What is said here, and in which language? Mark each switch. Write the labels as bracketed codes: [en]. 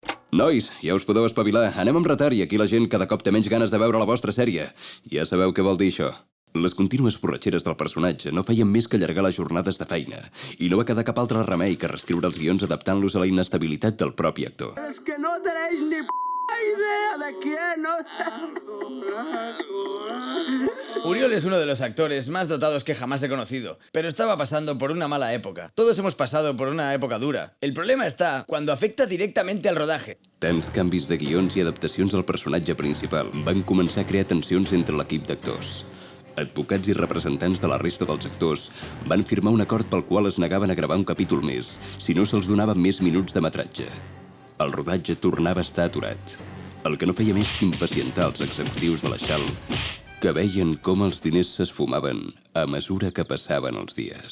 [ca] Nois, ja us podeu espavilar. Anem amb retard i aquí la gent cada cop té menys ganes de veure la vostra sèrie. Ja sabeu què vol dir això. Les contínues borratxeres del personatge no feien més que allargar les jornades de feina i no va quedar cap altre remei que reescriure els guions adaptant-los a la inestabilitat del propi actor. [es] Es que no tenéis ni idea de quién, ¿no? Uriol es uno de los actores más dotados que jamás he conocido, pero estaba pasando por una mala época. Todos hemos pasado por una época dura. El problema está cuando afecta directamente al rodaje. [ca] Tants canvis de guions i adaptacions al personatge principal van començar a crear tensions entre l'equip d'actors. Advocats i representants de la resta dels actors van firmar un acord pel qual es negaven a gravar un capítol més si no se'ls donaven més minuts de metratge. El rodatge tornava a estar aturat, el que no feia més que impacientar els executius de la Xal, que veien com els diners s'esfumaven a mesura que passaven els dies.